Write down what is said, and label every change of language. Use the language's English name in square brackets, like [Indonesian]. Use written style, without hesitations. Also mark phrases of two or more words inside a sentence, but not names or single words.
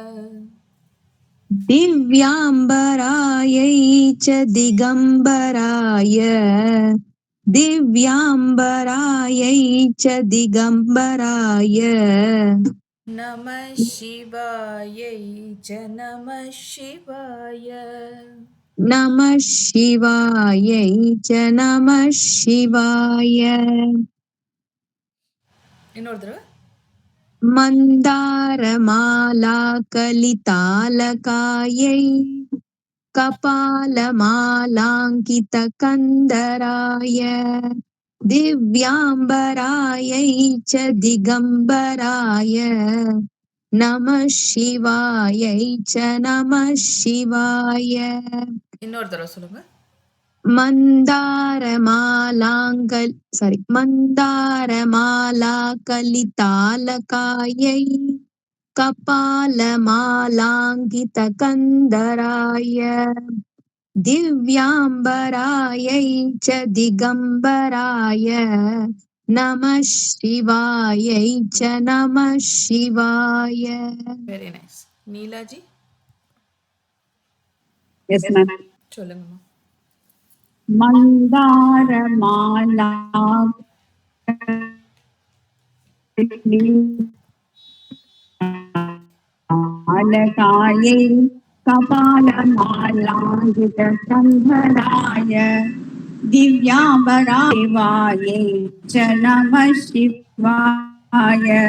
[Sanskrit] दिव्याम्बरायै च दिगम्बराय दिव्याम्बरायै च दिगम्बराय नमः शिवायै च नमः शिवाय नमः शिवायै च नमः शिवाय [Tamil] இன்னொரு தடவை. [Sanskrit] मन्दारमाला कलितालकायै कपालमालाङ्कितकन्दराय दिव्याम्बरायै च दिगम्बराय नमः शिवायै च नमः शिवाय [Tamil] இன்னொரு தடவை சொல்லுங்க. [Sanskrit] मन्दारमाला कलितालकायै कपालमालाङ्कितकन्दराय दिव्याम्बरायै च दिगम्बराय नमः शिवायै च नमः शिवाय. [English] very nice. [Tamil] நீலாஜி [English] Yes, ma'am. [Tamil] சொல்லுங்கம்மா. [Sanskrit] मन्दारमाला अलकायै कपालमालाङ्कित सन्दराय दिव्याम्बराय च नम शिवाय.